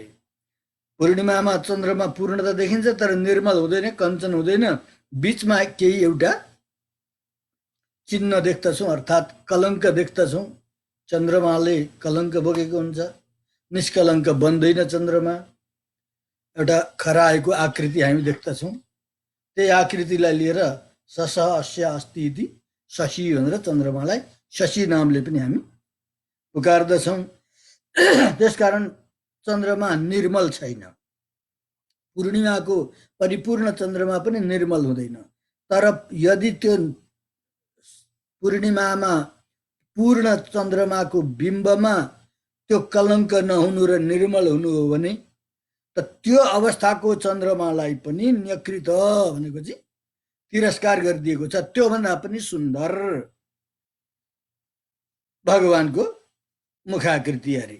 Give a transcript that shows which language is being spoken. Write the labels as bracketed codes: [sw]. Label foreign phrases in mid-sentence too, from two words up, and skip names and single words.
[ne] पूर्णिमामा चन्द्रमा पूर्णता देखिन्छ तर निर्मल हुँदैन, कञ्चन हुँदैन, बीचमा केही एउटा चिन्ह देख्दछौँ, अर्थात् कलङ्क देख्दछौँ। चन्द्रमाले कलङ्क बोकेको हुन्छ, निष्कलङ्क बन्दैन चन्द्रमा, एउटा खराएको आकृति हामी देख्दछौँ। त्यही आकृतिलाई लिएर [sa] सस अस्य अस्ति इति शशी [ne] भनेर चन्द्रमालाई शशी नामले पनि हामी पुकार्दछौँ। त्यसकारण चन्द्रमा निर्मल छैन, पूर्णिमाको परिपूर्ण चन्द्रमा पनि निर्मल हुँदैन। तर यदि त्यो पूर्णिमामा पूर्ण चन्द्रमाको बिम्बमा त्यो कलङ्क नहुनु र निर्मल हुनु हो भने त त्यो अवस्थाको चन्द्रमालाई पनि न्यकृत भनेको चाहिँ तिरस्कार गरिदिएको छ, त्योभन्दा पनि सुन्दर भगवानको मुखाकृति अरे।